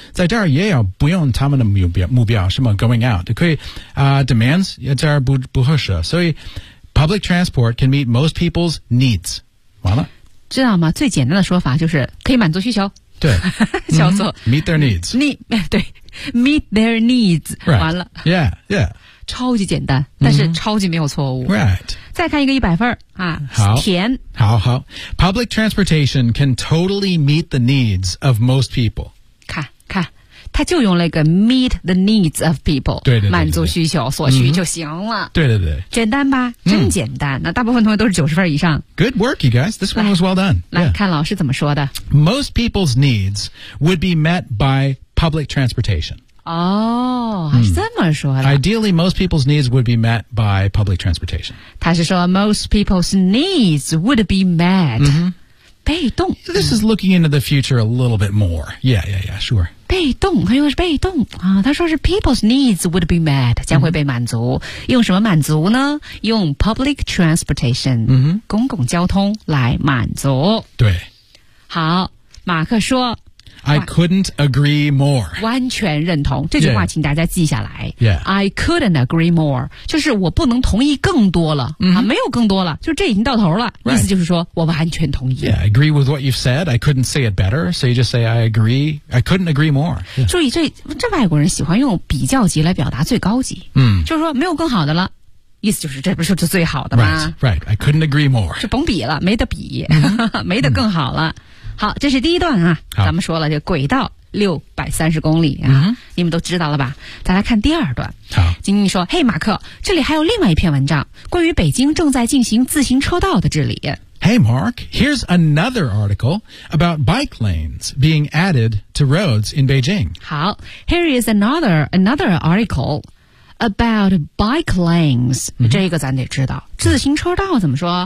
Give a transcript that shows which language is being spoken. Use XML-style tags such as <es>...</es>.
<zh>在这儿也有不用他们的目标什么</zh> <en>going out</en> <zh>可以、demands 也在这儿 不合适所以</zh> <en>public transport can meet most people's needs</en> <zh>完了知道吗最简单的说法就是可以满足需求对叫做、mm-hmm.</zh> <en>meet their needs meet their needs、 right.</en> <zh>完了</zh> <en>yeah yeah</en> <zh>超级简单但是超级没有错误、</zh> <en>mm-hmm. Right</en> <zh>再看一个100分、啊、好甜好好</zh> <en>public transportation can totally meet the needs of most people 他就用了一个 meet the needs of people</en> <zh>对对对对对满足需求所需就行了、嗯、对对对简单吧真简单、嗯、那大部分同学都是90分以上</zh> <en>Good work you guys This one was well done</en> <zh>来、yeah. 看老师怎么说的</zh> <en>Most people's needs would be met by public transportation</en> <zh>哦还是这么说的、</zh> <en>嗯、Ideally most people's needs would be met by public transportation</en> <zh>他是说</zh> <en>most people's needs would be met、</en> <zh>嗯、被动</zh> <en>This is looking into the future a little bit more Yeah yeah yeah sure</en> <zh>被动他用的是被动、啊、他说是</zh> <en>people's needs would be met</en> <zh>将会被满足、嗯、用什么满足呢用</zh> <en>public transportation、</en> <zh>嗯、公共交通来满足对好马克说</zh> <en>I couldn't agree more</en> <zh>完全认同这句话请大家记下来</zh> <en>yeah.</en> <zh>Yeah.</zh> <en>I couldn't agree more</en> <zh>就是我不能同意更多了、嗯啊、没有更多了就这已经到头了、</zh> <en>right.</en> <zh>意思就是说我完全同意</zh> <en>yeah, I agree with what you've said I couldn't say it better So you just say I agree I couldn't agree more、yeah.</en> <zh>注意这外国人喜欢用比较级来表达最高级、嗯、就是说没有更好的了意思就是这不是就最好的吗</zh> <en>right, right, I couldn't agree more</en> <zh>就甭比了没得比、嗯、没得更好了、嗯好这是第一段啊咱们说了这轨道630公里啊、嗯、你们都知道了吧再来看第二段好晶晶说嘿马克这里还有另外一篇文章关于北京正在进行自行车道的治理</zh> <en>Hey Mark, here's another article about bike lanes being added to roads in Beijing</en> <zh>好</zh> <en>here is another article about bike lanes、</en> <zh>嗯、这个咱得知道自行车道怎么说</zh>